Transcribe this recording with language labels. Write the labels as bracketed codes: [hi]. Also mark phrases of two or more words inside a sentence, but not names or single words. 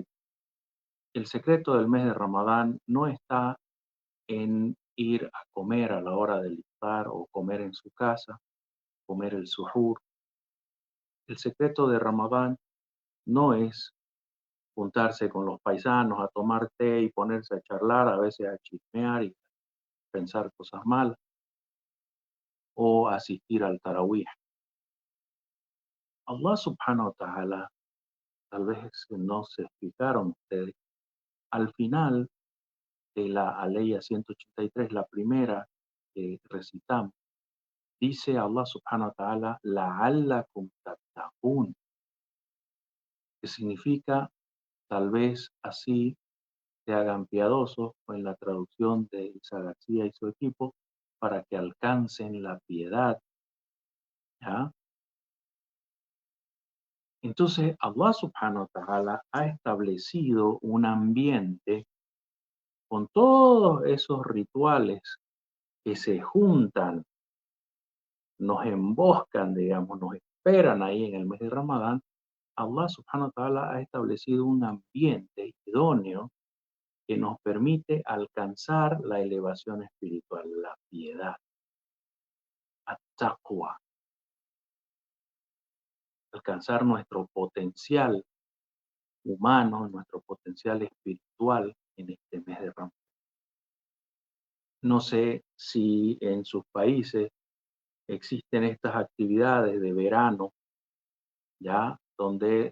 [es] El secreto del mes de Ramadán no está en ir a comer a la hora del iftar o comer en su casa, comer el suhur. El secreto de Ramadán no es juntarse con los paisanos a tomar té y ponerse a charlar, a veces a chismear y pensar cosas malas, o asistir al tarawih. [ar] الله سبحانه وتعالى, [es] tal vez no se explicaron ustedes, al final de la aleya 183, la primera que recitamos, dice Allah [ar] سبحانه وتعالى, لعلكم تتقون, [es] que significa tal vez así se hagan piadosos, o en la traducción de Isa García y su equipo, para que alcancen la piedad, ¿ya? Entonces, Allah [ar] سبحانه وتعالى [es] ha establecido un ambiente con todos esos rituales que se juntan, nos emboscan, digamos, nos esperan ahí en el mes de Ramadán. Allah [ar] سبحانه وتعالى [es] ha establecido un ambiente idóneo que nos permite alcanzar la elevación espiritual, la piedad, at-taqwa, alcanzar nuestro potencial humano, nuestro potencial espiritual en este mes de Ramadán. No sé si en sus países existen estas actividades de verano, ya, donde